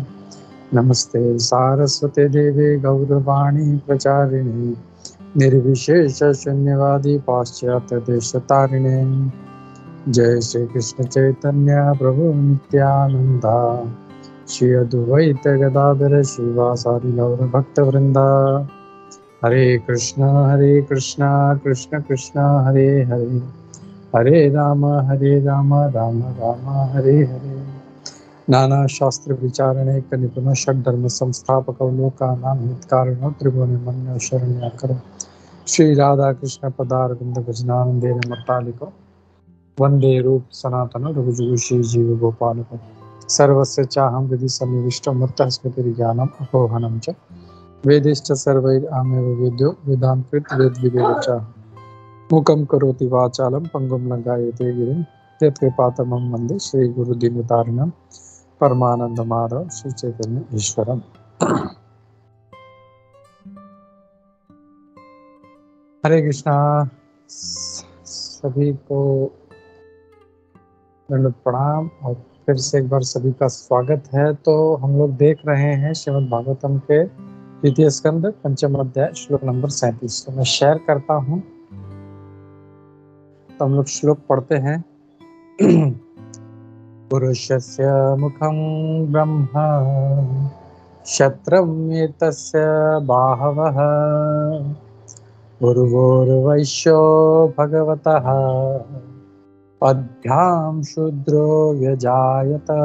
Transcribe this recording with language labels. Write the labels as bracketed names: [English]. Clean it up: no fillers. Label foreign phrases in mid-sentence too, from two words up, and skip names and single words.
[Sanskrit] नमस्ते सारस्वते देवे गौरवाणी प्रचारिणे निर्विशेष शून्यवादी पाश्चात्य देशतारिणे। जय श्री कृष्ण चैतन्य प्रभु नित्यानंदा श्री अद्वैत गदाधर श्रीवासादि गौर भक्त वृंदा। हरे कृष्ण कृष्ण कृष्ण हरे हरे, हरे राम राम राम हरे हरे। नाना शास्त्र विचारणे निपुण षड्धर्म संस्थापक लोकानां हितकारणो त्रिभुवन मन्यो शरण्याकर। श्री राधा कृष्ण पदारविंद भजनानंदेन मट्टालिको वंदे रूप सनातन रघुजुगु श्री जीव गोपाल सर्वस्य चाहं हृदि सन्निविष्टो मत्तः स्मृतिर्ज्ञानम् अपोहनं च वेदैश्च सर्वैरामेव वेद्यो वेदान्त वेद च मूकं करोति वाचालं पंगुं लंघयते गिरिं यत्कृपातमं वन्दे श्री गुरुदीनतारिणं परमानंद माधव श्री चैतन्य ईश्वरम। हरे कृष्णा। [Hindi] सभी को दंडवत प्रणाम और फिर से एक बार सभी का स्वागत है। तो हम लोग देख रहे हैं श्रीमद् भागवतम के द्वितीय स्कंद पंचम अध्याय श्लोक नंबर 37। तो मैं शेयर करता हूँ, तो हम लोग श्लोक पढ़ते हैं। [Sanskrit] पुरुषस्य मुखं ब्रह्म क्षत्रम् एतस्य बाहवः उर्वोर्वैश्यो भगवतः पद्भ्यां शूद्रो व्यजायत।